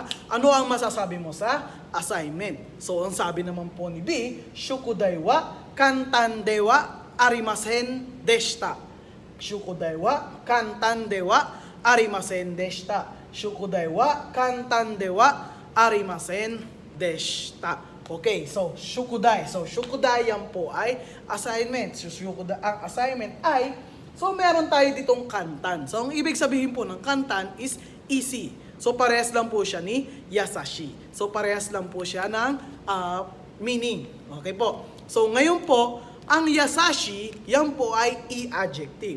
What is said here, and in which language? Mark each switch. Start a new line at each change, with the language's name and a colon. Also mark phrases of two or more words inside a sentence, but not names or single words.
Filipino: Ano ang masasabi mo sa assignment? So, ang sabi naman po ni B,
Japanese: 宿題は簡単ではありませんでした。宿題は簡単ではありませんでした。宿題は簡単ではありませんでした。Okay, so, 宿題.
Filipino: So, 宿題 yan po ay assignment. So, ang assignment ay, so, meron tayo ditong kantan. So, ang ibig sabihin po ng kantan is easy. So, parehas lang po siya ni yasashi. So, parehas lang po siya ng meaning. Okay po. So, ngayon po, ang yasashi, yan po ay i-adjective.